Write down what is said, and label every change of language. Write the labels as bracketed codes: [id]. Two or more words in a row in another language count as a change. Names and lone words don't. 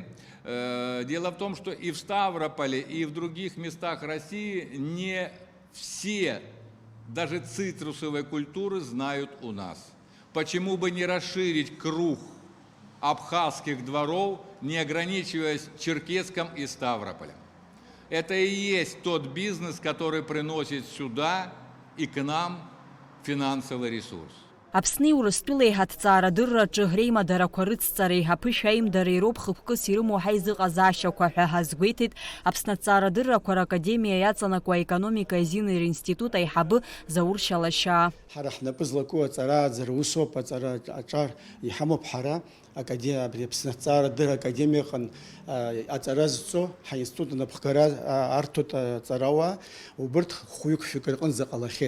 [ru] Дело в том, что и в Ставрополе, и в других местах России не все, даже цитрусовые культуры знают у нас. Почему бы не расширить круг абхазских дворов, не ограничиваясь Черкесском и Ставрополем? Это и есть тот бизнес, который приносит сюда и к нам финансовый ресурс. [ab] Аԥсни Урыстәылеи ҳаҭҵаарадырраҿы реимадарақәа рыцҵареи аԥышә аимдареи роуп хықәкыс ирымоу ҳаизыҟазаашьақәа ҳәа ҳазгәеиҭеит Аԥсны аҭҵаарадыррақәа ракадемиа иаҵанакуа аекономика иазиныр институт аиҳабы Заур Шьалашьаа. Ҳара ҳнапы злаку аҵарааӡара усоуп, аҵара аҿар иҳамоуп ҳара абри Аԥсны аҭҵаарадырра академиаҟны аҵара зҵо ҳаинститут анапхгара арҭоит аҵарауаа, убырҭ хәҩык фҩык рҟынӡа ҟалахьеит.